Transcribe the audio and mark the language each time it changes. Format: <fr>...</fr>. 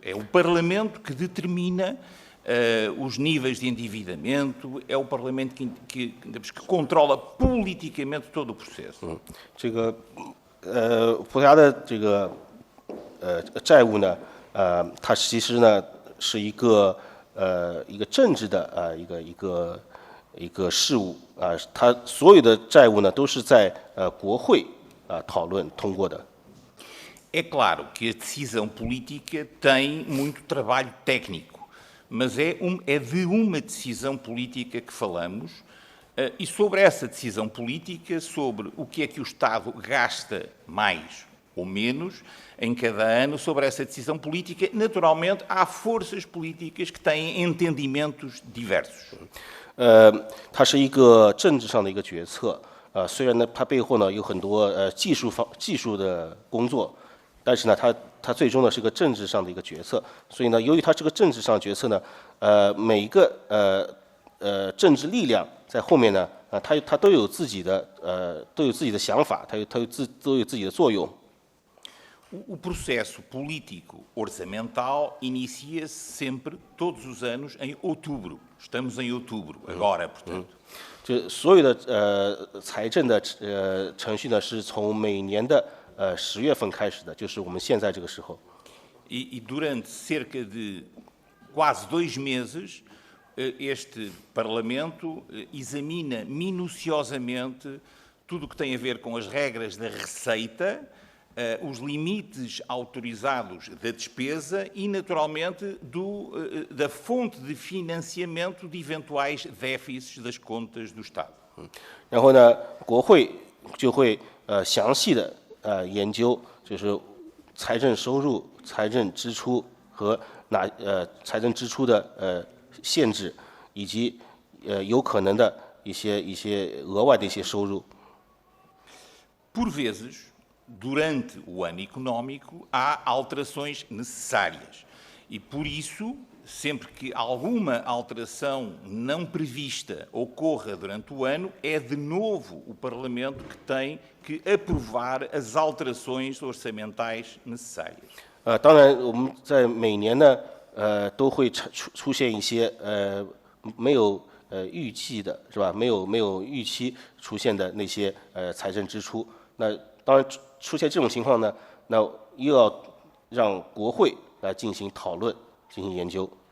<pt>É o Parlamento que determina os níveis de endividamento, é o Parlamento que controla politicamente todo o processo.</pt> <zh>这个葡萄牙的这个债务呢，它其实呢是一个政治的一个事务它所有的债务呢都是在国会讨论通过的。</zh> <pt>É claro que a decisão política tem muito trabalho técnico, mas é de uma decisão política que falamos e sobre essa decisão política, sobre o que é que o Estado gasta mais ou menos em cada ano, sobre essa decisão política, naturalmente há forças políticas que têm entendimentos diversos.</pt> <zh>它是一个政治上的一个决策，虽然呢它背后呢有很多技术的工作，但是呢它最终呢是个政治上的一个决策，所以呢由于它这个政治上的决策呢，每一个政治力量在后面呢，它都有自己的想法，都有自己的作用。</zh> <pt>O processo político orçamental inicia-se sempre, todos os anos, em outubro. Estamos em outubro, agora, portanto.</pt> <zh>就所有的财政的程序呢，是从每年的10月份开始的，就是我们现在这个时候。</zh> <pt>E durante cerca de quase 2 meses, este Parlamento examina minuciosamente tudo o que tem a ver com as regras da receita, os limites autorizados da despesa e, naturalmente, da fonte de financiamento de eventuais déficits das contas do Estado.</pt> <zh>然后呢，国会就会详细的研究，就是财政收入、财政支出和财政支出的限制，以及有可能的一些额外的一些收入。</zh> <pt>Por vezes, durante o ano económico, há alterações necessárias. E por isso, sempre que alguma alteração não prevista ocorra durante o ano, é de novo o Parlamento que tem que aprovar as alterações orçamentais necessárias.</pt> <zh>当然，我们在每年呢，都会出现一些没有预计的，是吧？没有预期出现的那些财政支出。那当然出现这种情况呢，那又要让国会来进行讨论、进行研究。</zh>